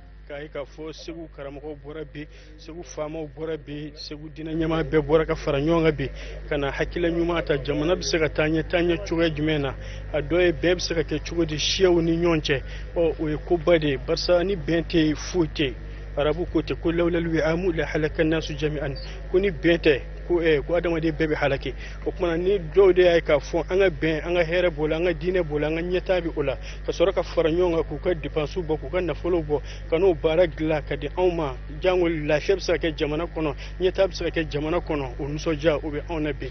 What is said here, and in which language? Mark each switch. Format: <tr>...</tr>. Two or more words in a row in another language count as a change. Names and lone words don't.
<bm>k'a ka fɔ Segu karamɔgɔw bɔra bi Segu faamaw bɔra bi Segu diinɛ ɲɛmaa bɛɛ bɔra ka fara ɲɔgɔn kan bi ka na hakilila ɲuman ta jamana bɛ se ka taa ɲɛ cogoya jumɛn na a dɔ ye bɛɛ bɛ se ka kɛ cogo di siyaw ni ɲɔgɔn cɛ o ye koba de ye barisa ni bɛn tɛ yen foyi tɛ yen arabu ko ten ko</bm> <ar>لولا الوئام لهلك الناس جميعا</ar> <bm>ko ni bɛn tɛ ko adamaden bɛɛ bɛ halaki o kumana ni dɔw de y'a k'a fɔ an ka bɛn an ka hɛrɛ b'o la an ka diinɛ b'o la an ka ɲɛtaa bɛ o la ka sɔrɔ ka fara ɲɔgɔn kan k'u ka dépenses bɔ k'u ka nafolo bɔ ka n'o baara dilan ka di anw ma jango lafiya bɛ se ka kɛ jamana kɔnɔ ɲɛtaa bɛ se ka kɛ jamana kɔnɔ o nisɔndiya o bɛ anw na bi</bm>